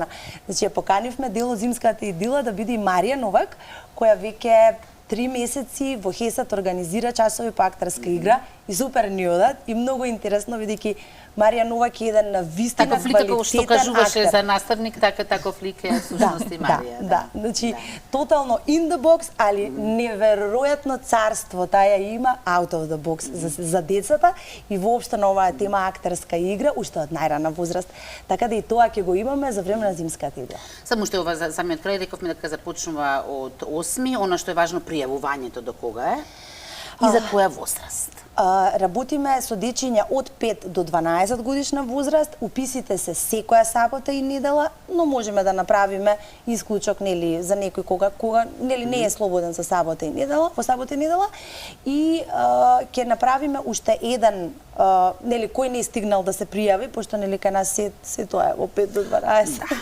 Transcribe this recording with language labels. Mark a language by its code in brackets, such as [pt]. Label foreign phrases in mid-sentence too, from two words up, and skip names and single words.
[mk] Значи ја поканивме дел од зимската идила да биде и Марија Новак, која веќе 3 месеци во Хесат организира часови по актерска игра и супер ни одат и многу интересно бидејќи Марија Новак е еден навистина Таков лик како што квалитетен кажуваше актер. за наставник, таков лик е всушност и Марија. Да, значи тотално [en] in the box, [mk] али неверојатно царство таа има [en] out of the box [mk] за децата и воопшто на оваа тема актерска игра уште од најрана возраст. Така да и тоа ќе го имаме за време на зимската игра. Само што ова за самиот крај рековме дека започнува од 8, она што е важно пријавувањето до кога е и за која возраст. Работиме со дечиња од 5 до 12 годишна возраст, уписите се секоја сабота и недела, но можеме да направиме исклучок нели за некој кога нели не е слободен за сабота и недела, во сабота и недела и ќе направиме уште еден нели кој не е стигнал да се пријави, пошто нели кај нас се тоа е во 5 до 12.